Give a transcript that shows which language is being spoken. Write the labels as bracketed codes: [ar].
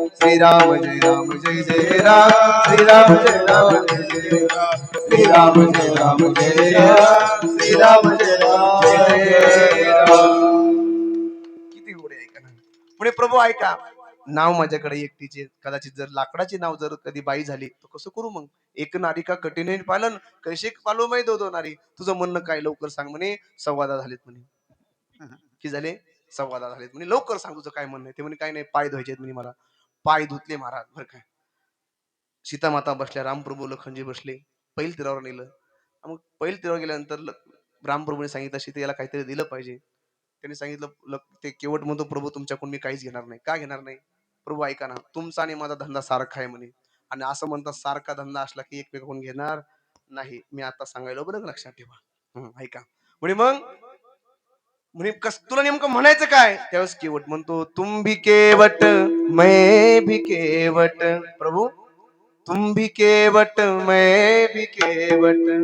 [mr] श्री राम जय राम जय जय राम, श्री राम जय राम जय जय राम, श्री राम जय राम जय राम, श्री राम जय राम जय राम. किती गोडे, ऐका ना. पुढे प्रभू ऐका, नाव माझ्याकडे एकटीचे, कदाचित जर लाकडाची नाव जर कधी बाई झाली तर कसं करू मग? [hi] एक नारी का कठीण पालन, कैसे पालो मै दो नारी. [mr] तुझं म्हणणं काय लवकर सांग म्हणे. 10:15 झालेत म्हणे. किती झाले? 10:15 झालेत म्हणे. लवकर सांग तुझं काय म्हणणं आहे. ते म्हणे काय नाही, पाय धुवायचे म्हणे मला. पाय धुतले महाराज बरं काय. सीतामाता बसल्या, रामप्रभू लखनजी बसले. पैल तीरावर नेलं. मग पैल तीरावर गेल्यानंतर रामप्रभूने सांगितलं सीतेला काहीतरी दिलं पाहिजे. त्यांनी सांगितलं ते केवट म्हणतो, प्रभू तुमच्याकडून मी काहीच घेणार नाही. का घेणार नाही? प्रभू ऐका ना, तुमचा आणि माझा धंदा सारखा आहे म्हणे. आणि असं म्हणतात सारखा धंदा असला की एकमेकांकडून घेणार नाही. मी आता सांगायला बरं लक्षात ठेवा. ऐका म्हणे. मग म्हणे तुला नेमकं म्हणायचं काय? त्यावेळेस केवट म्हणतो, [hi] तुम भी केवट मैं भी केवट. प्रभू तुम भी केवट मैं भी केवट.